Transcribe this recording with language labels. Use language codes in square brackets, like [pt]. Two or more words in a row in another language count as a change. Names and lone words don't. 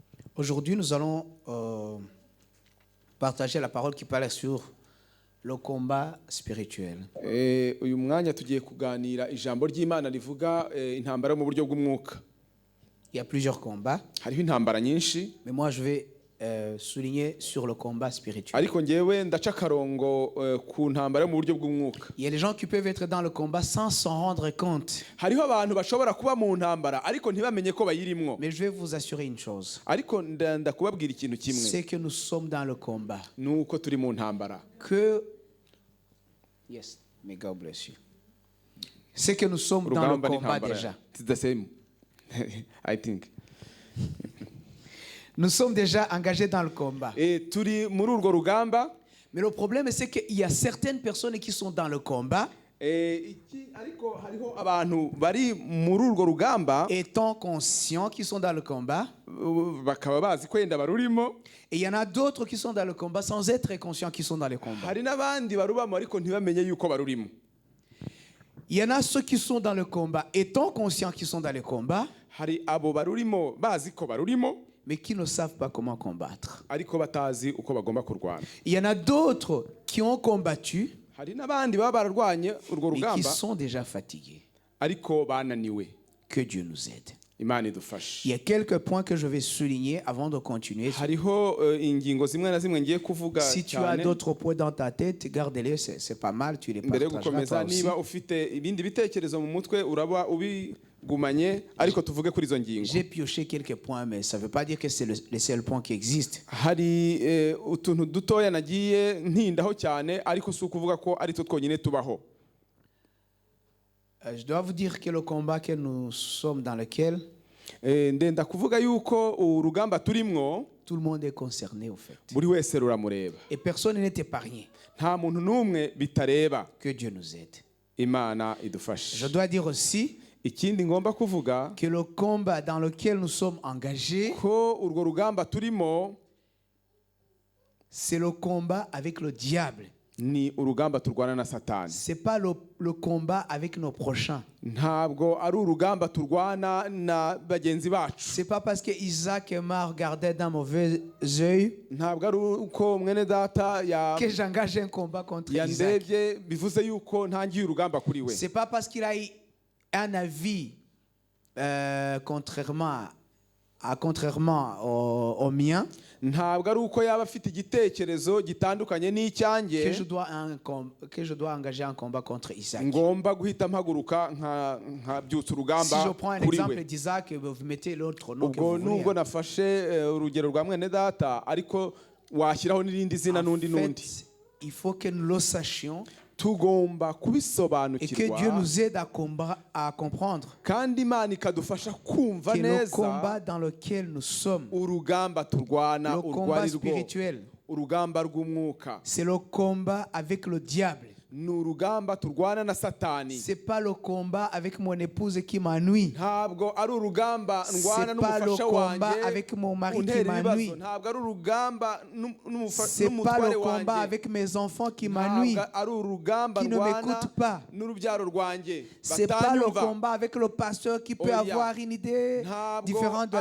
[fr] Aujourd'hui, nous allons partager la parole qui parle sur le combat spirituel. [rw] uyu mwanya tugiye kuganira ijambo ry'Imana rivuga intambara mu buryo bw'umwuka. [fr] Il y a plusieurs combats, [rw] Hariho intambara nyinshi, [fr] mais moi je vais souligner sur le combat spirituel. [rw] ariko ngewe ndaca karongo ku ntambara mu buryo bw'umwuka. [fr] Il y a des gens qui peuvent être dans le combat sans s'en rendre compte. [rw] Hariho abantu bashobora kuba mu ntambara ariko ntibamenye ko bayirimwo. [fr] Mais je vais vous assurer une chose, [rw] Ariko ndakubabwira ikintu kimwe, [fr] c'est que nous sommes dans le combat. [rw] nuko turi mu ntambara. [en] Yes, may God bless you. [fr] C'est que nous sommes dans le [rw] Urugamba [fr] combat [rw] n'intambara. [fr] déjà. [en] It's the same. I think. [fr] Nous sommes déjà engagés dans le combat. [rw] Turi muri urwo rugamba. [fr] Mais le problème, c'est qu'il y a certaines personnes qui sont dans le combat, [rw] Ariko hariho abantu bari muri urwo rugamba [fr] étant conscients qu'ils sont dans le combat. [rw] bakaba bazi ko yenda barurimo. [fr] Et il y en a d'autres qui sont dans le combat sans être conscients qu'ils sont dans le combat. [rw] Hari n'abandi barubamo ariko ntibamenye yuko barurimo. [fr] Il y en a ceux qui sont dans le combat étant conscients qu'ils sont dans le combat, [rw] Hari abo barurimo bazi ko barurimo [fr] mais qui ne savent pas comment combattre. [rw] ariko batazi uko bagomba kurwana. [fr] Il y en a d'autres qui ont combattu [rw] Hari n'abandi baba bararwanye urwo [fr] et qui [rw] rugamba [fr] sont déjà fatigués. [rw] ariko bananiwe. [fr] Que Dieu nous aide. [rw] Imana idufashe. [fr] Il y a quelques points que je vais souligner avant de continuer. [rw] Hariho ingingo zimwe na zimwe ngiye kuvuga [fr] Si tu as [rw] cyane. [fr] d'autres points dans ta tête, garde-les, c'est pas mal, tu les [rw] Mbere yo [fr] partageras [rw] gukomeza, [fr] toi aussi. [rw] niba ufite ibindi bitekerezo mu mutwe uraba ubigumanye, ariko tuvuge kuri izo ngingo. [fr] J'ai pioché quelques points, mais ça ne veut pas dire que c'est le seul point qui existe. [rw] Hari utuntu dutoya nagiye ntindaho cyane, ariko si ukuvuga ko ari two twonyine tubaho. [fr] Je dois vous dire que le combat que nous sommes dans lequel, [rw] Ndenda kuvuga yuko urugamba turimwo [fr] tout le monde est concerné au fait. [rw] buri wese ruramureba. [fr] Et personne n'est épargné. [rw] Nta muntu n'umwe bitareba. [fr] Que Dieu nous aide. [rw] Imana idufashe. [fr] Je dois dire aussi [rw] Ikindi ngomba kuvuga [fr] que le combat dans lequel nous sommes engagés, [rw] ko urwo rugamba turimo [fr] c'est le combat avec le diable. [rw] ni urugamba turwana na Satani. [fr] Ce n'est pas le combat avec nos prochains. [rw] Ntabwo ari urugamba turwana na bagenzi bacu. [fr] Ce n'est pas parce que Isaac m'a regardé d'un mauvais œil [rw] Ntabwo ari uko mwene data [fr] que j'engage un combat contre Isaac. [rw] yandebye bivuze yuko ntangiye urugamba kuri we. [fr] Ce n'est pas parce qu'il a eu un avis contrairement au mien [rw] Ntabwo ari uko yaba afite igitekerezo gitandukanye n'icyanjye [fr] que je dois engager un combat contre Isaac. [rw] ngomba guhita mpaguruka nkabyutsa [fr] Si [rw] urugamba [fr] je prends un [rw] kuri [fr] exemple [rw] we. [fr] d'Isaac, vous mettez l'autre nom que [rw] Ubwo [fr] vous voulez. [rw] nubwo nafashe urugero rwa mwene data, ariko washyiraho n'irindi zina [fr] En [rw] n'undi [fr] fait, [rw] n'undi. [fr] il faut que nous le sachions [rw] Tugomba [fr] et que [rw] kubisobanukirwa [fr] Dieu nous aide à comprendre [rw] kandi Imana ikadufasha kumva [fr] que le [rw] neza [fr] combat dans lequel nous sommes, [rw] urugamba turwana [fr] le combat [rw] urwari rwo [fr] spirituel, [rw] urugamba rw'umwuka [fr] c'est le combat avec le diable. [rw] ni urugamba turwana na Satani. [fr] C'est pas le combat avec mon épouse qui m'ennuie. [rw] Ntabwo ari urugamba ndwana [fr] C'est pas le [rw] n'umufasha [fr] combat [rw] wanjye [fr] avec mon mari qui [rw] untera ibibazo. [fr] m'ennuie. [rw] Ntabwo ari urugamba [fr] C'est pas [rw] n'umutware [fr] le combat [rw] wanjye. [fr] avec mes enfants qui m'ennuient, [rw] Ntabwo ari urugamba [fr] qui ne [rw] ndwana [fr] m'écoutent pas. [rw] n'urubyaro rwanjye [fr] C'est pas le [rw] batanyumva. [fr] combat avec le pasteur qui peut [rw] Oya. [fr] avoir une idée [rw] Ntabwo [fr] différente de la